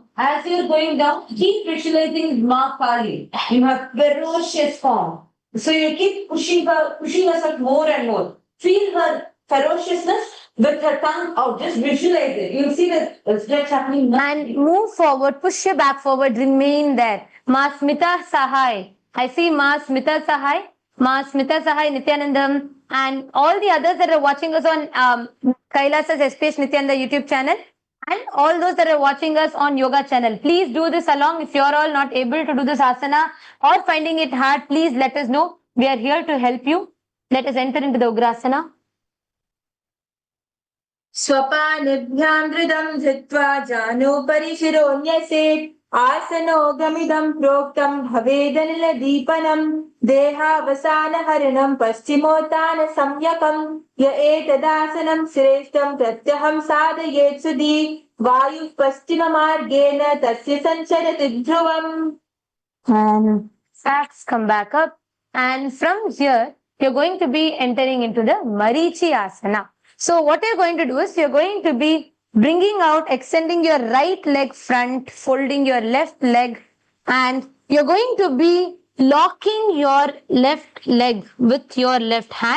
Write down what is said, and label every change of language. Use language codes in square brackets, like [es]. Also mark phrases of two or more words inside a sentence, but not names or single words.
[en] As you're going down, keep visualizing Ma Kali in her ferocious form. So you keep pushing us out more and more. Feel her ferociousness with her tongue out. Just visualize it. You'll see the stretch happening. And move forward, push your back forward, remain there. Ma Smita Sahai. I see Ma Smita Sahai, Ma Smita Sahai, Nithyanandam, and all the others that are watching us on KAILASA's SPS Nithyananda YouTube channel, and all those that are watching us on yoga channel. Please do this along. If you're all not able to do this asana or finding it hard, please let us know. We are here to help you. Let us enter into the Ugrasana. [sa] Swapanibhyam dridam dhritva jano parishironyase asano gamidam proktam bhavedanila deepanam dehavasana haranam paschimottana samyakam ya etadasanam shreshtam pratyaham sadayet sudhi vayu paschima margena tasya sancharati dhruvam. [en] And facts come back up. And from here, you're going to be entering into the Marichi Asana. So what you're going to do is you're going to be bringing out, extending your right leg front, folding your left leg, and you're going to be locking your left leg with your left hand.